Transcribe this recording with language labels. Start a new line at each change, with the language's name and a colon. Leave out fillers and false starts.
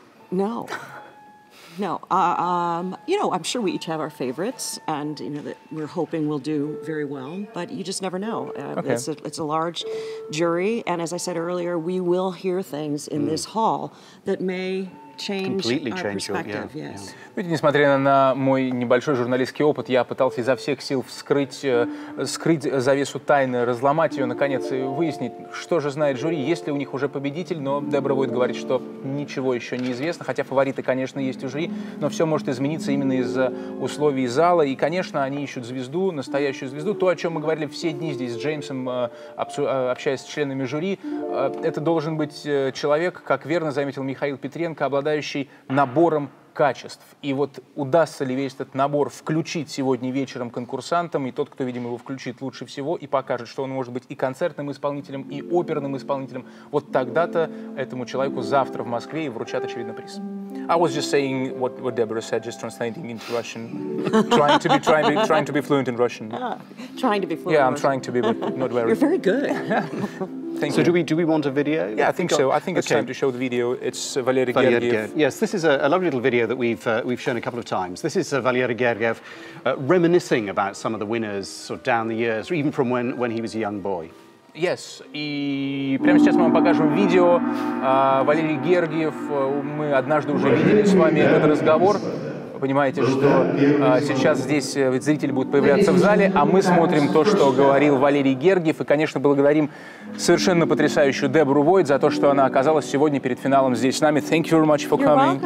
English: No. No. You know, I'm sure we each have our favorites, and you know that we're hoping we'll do very well. But you just never know. Okay. It's a large jury, and as I said earlier, we will hear things in this hall that may change our perspective. Yes.
Russian: Видите, несмотря на мой небольшой журналистский опыт, я пытался изо всех сил скрыть завесу тайны, разломать ее, наконец, и выяснить, что же знает жюри, есть ли у них уже победитель, но Дебора Войт говорит, что ничего еще не известно, хотя фавориты, конечно, есть у жюри, но все может измениться именно из-за условий зала, и, конечно, они ищут звезду, настоящую звезду, то, о чем мы говорили все дни здесь с Джеймсом, общаясь с членами жюри, это должен быть человек, как верно заметил Михаил Петренко, обладающий набором качеств. И вот удастся ли весь этот набор включить сегодня вечером конкурсантам, и тот, кто, видимо, его включит лучше всего и покажет, что он может быть и концертным исполнителем, и оперным исполнителем, вот тогда-то этому человеку завтра в Москве и вручат, очевидно, приз.
English: I was just saying what Deborah said, just translating into Russian, trying to be fluent in Russian. Trying to be fluent. Yeah, I'm trying to be, but not very. You're very good. Thank so you. do we want a video? Yeah, I think so. I think it's time to show the video. It's Valery Gergiev. Yes, this is a lovely little video that we've shown a couple of times. This is Valery Gergiev reminiscing about some of the winners sort of down the years, or even from when he was a young boy. Yes.
Russian: И прямо сейчас мы вам покажем видео. Валерий Гергиев, мы однажды уже видели с вами этот разговор. Вы понимаете, что сейчас здесь зрители будут появляться в зале, а мы смотрим то, что говорил Валерий Гергиев. И, конечно, благодарим совершенно потрясающую Дебору Войт за то, что она оказалась сегодня перед финалом здесь с нами.
English: Thank you very much for coming.